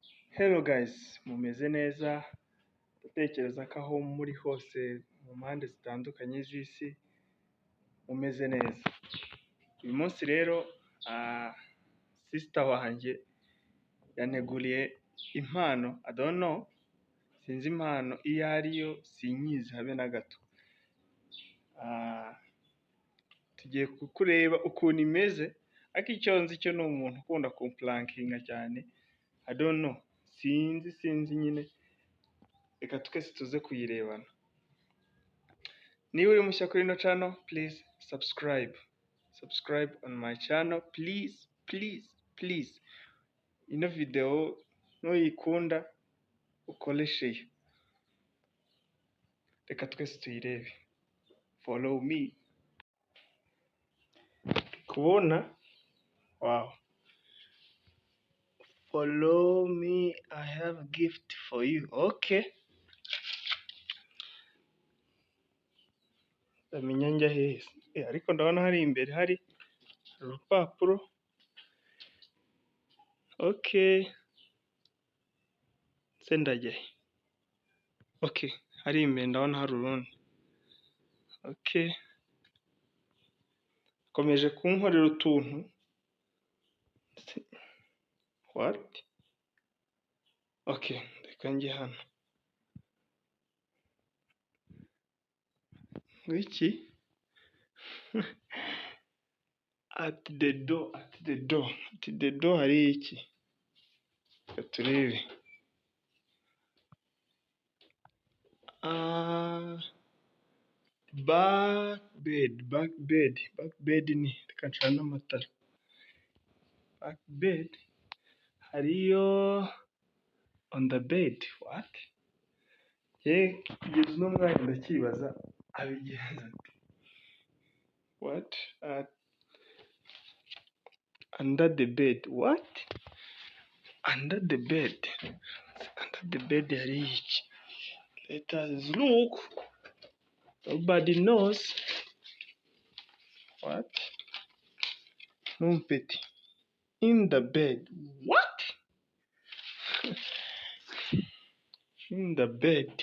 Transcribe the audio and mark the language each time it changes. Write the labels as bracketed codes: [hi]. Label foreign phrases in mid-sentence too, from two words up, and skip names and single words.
[en] Hello guys, [rw] mumeze neza? Ndatekereza ko aho muri hose mu mpande zitandukanye z'isi mumeze neza. Uyu munsi rero sister wanjye yanteguriye impano. [en] I don't know, [rw] sinzi impano iyo ariyo, sinyizi habe na gato. Tugiye kureba ukuntu imeze, ariko icyo nzi cyo ni umuntu ukunda kumprankinga cyane. [en] I don't know, [rw] sinzi nyine, reka twese tuze kuyirebana. Niba uri mushya kuri ino channel, [en] please subscribe on my channel, please. [rw] Ino video nuyikunda ukore share, reka twese tuyirebe. [en] Follow me. Kubona wow, follow me, I have a gift for you. [rw] Okay, ndamenya njya hehe? Ariko ndabona hari imbere hari urupapuro. Okay, se ndajya he? Okay, hari imbere ndabona hari urundi. Okay, komeje kunkorera utuntu. [en] What? Okay, [rw] reka njye hano. Wiki? [en] At the door [rw] hari iki? Reka turebe. [en] Back bed [rw] ni, reka ncane amatara. [en] Back bed [rw] hariyo [en] on the bed. What? [rw] Kugeza uno mwanya ndakibaza abigenza ati. [en] What? Under the bed. What? Under the bed. Under the bed [rw] hari iki? [en] Let us look. Nobody knows. What? Numpeti. In the bed. What? In the bed.